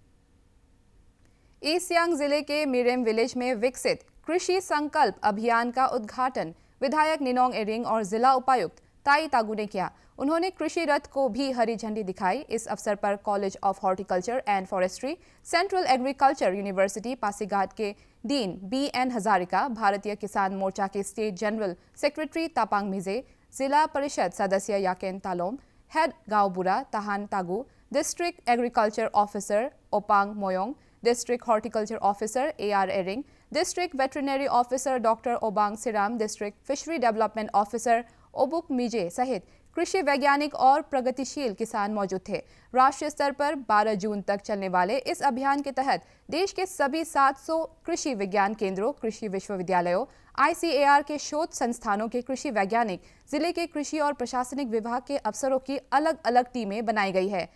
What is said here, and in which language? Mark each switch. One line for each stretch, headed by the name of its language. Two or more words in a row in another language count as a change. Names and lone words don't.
Hindi: ईस्ट सियांग जिले के मिरेम विलेज में विकसित कृषि संकल्प अभियान का उद्घाटन विधायक निनोंग एरिंग और जिला उपायुक्त ताई तागू ने किया। उन्होंने कृषि रथ को भी हरी झंडी दिखाई। इस अवसर पर कॉलेज ऑफ हॉर्टिकल्चर एंड फॉरेस्ट्री, सेंट्रल एग्रीकल्चर यूनिवर्सिटी पासीघाट के डीन BN हजारिका, भारतीय किसान मोर्चा के
English: State General Secretary
Hindi: तापांग मिजे, जिला परिषद सदस्य याकेन तालोम, हेड गांवबुरा ताहान तागू,
English: District Agriculture Officer
Hindi: ओपांग मोयोंग,
English: District Horticulture Officer
Hindi: AR एरिंग,
English: District Veterinary Officer Doctor
Hindi: ओबांग सिराम,
English: District Fishery Development Officer
Hindi: ओबुक मिजे सहित कृषि वैज्ञानिक और प्रगतिशील किसान मौजूद थे। राष्ट्रीय स्तर पर 12 जून तक चलने वाले इस अभियान के तहत देश के सभी 700 कृषि विज्ञान केंद्रों, कृषि विश्वविद्यालयों, ICAR के शोध संस्थानों के कृषि वैज्ञानिक, जिले के कृषि और प्रशासनिक विभाग के अफसरों की अलग अलग टीमें बनाई गई है।